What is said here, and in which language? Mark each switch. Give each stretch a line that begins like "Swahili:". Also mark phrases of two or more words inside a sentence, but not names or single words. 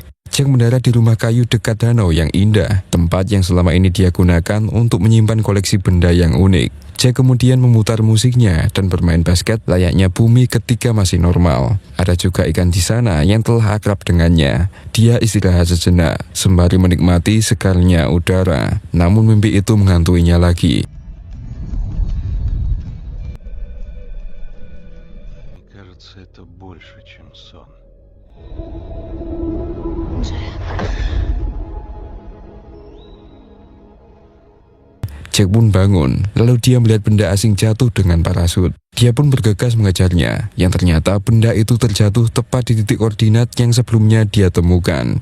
Indonesian: Jack mendarat di rumah kayu dekat danau yang indah, tempat yang selama ini dia gunakan untuk menyimpan koleksi benda yang unik. Jack kemudian memutar musiknya dan bermain basket layaknya bumi ketika masih normal. Ada juga ikan di sana yang telah akrab dengannya. Dia istirahat sejenak sembari menikmati segarnya udara. Namun mimpi itu menghantuinya lagi.
Russian: Кажется, это больше, чем сон.
Indonesian: Jack pun bangun, lalu dia melihat benda asing jatuh dengan parasut. Dia pun bergegas mengejarnya, yang ternyata benda itu terjatuh tepat di titik koordinat yang sebelumnya dia temukan.